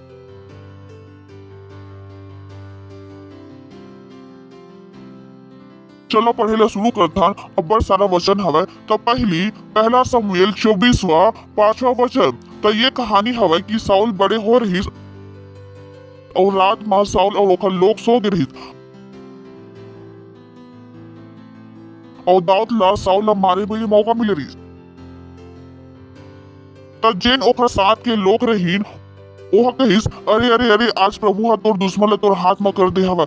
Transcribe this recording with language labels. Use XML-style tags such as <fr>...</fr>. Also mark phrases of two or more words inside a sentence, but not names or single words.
<hne>चलो पढ़ेला शुरू करता अब्बड़ सारा वचन हवे। तो पहला शमूएल 24वां 5वां वचन। तो ये कहानी हवे कि साउल बड़े हो रहीस और रात में साउल और ओकर लोग सो गए रहीस और दाऊद ला साउल ला मारे भी मौका मिले रहीस। तो जिन ओकर साथ के लोग रहीन ओह कहिस अरे अरे अरे आज प्रभु हा तोर दुश्मन ला तोर हाथ में कर दे हवे।</hne>